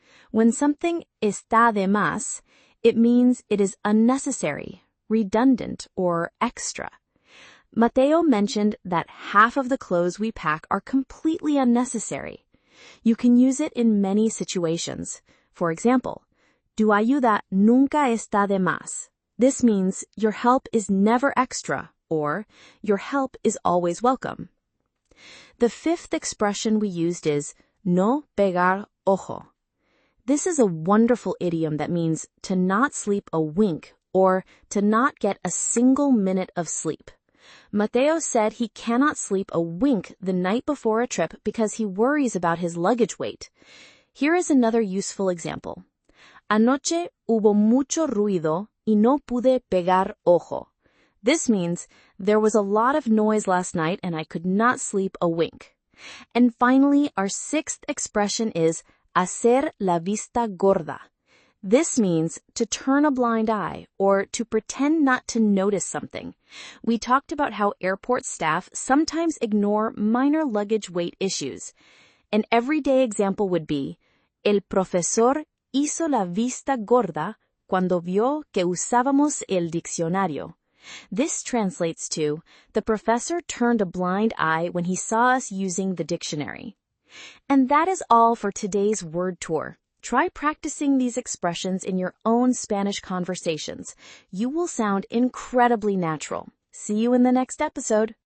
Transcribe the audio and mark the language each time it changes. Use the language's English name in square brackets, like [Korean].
[English] When something está de más, it means it is unnecessary, redundant, or extra. Mateo mentioned that half of the clothes we pack are completely unnecessary. You can use it in many situations. For example, [Spanish] tu ayuda nunca está de más. [English] This means your help is never extra, or your help is always welcome. The fifth expression we used is no pegar ojo. This is a wonderful idiom that means to not sleep a wink or to not get a single minute of sleep. Mateo said he cannot sleep a wink the night before a trip because he worries about his luggage weight. Here is another useful example. [Spanish] Anoche hubo mucho ruido y no pude pegar ojo. [English] This means there was a lot of noise last night and I could not sleep a wink. And finally, our sixth expression is hacer la vista gorda. This means to turn a blind eye or to pretend not to notice something. We talked about how airport staff sometimes ignore minor luggage weight issues. An everyday example would be, [Spanish] el profesor hizo la vista gorda cuando vio que usábamos el diccionario. [English] This translates to, the professor turned a blind eye when he saw us using the dictionary. And that is all for today's word tour. Try practicing these expressions in your own Spanish conversations. You will sound incredibly natural. See you in the next episode.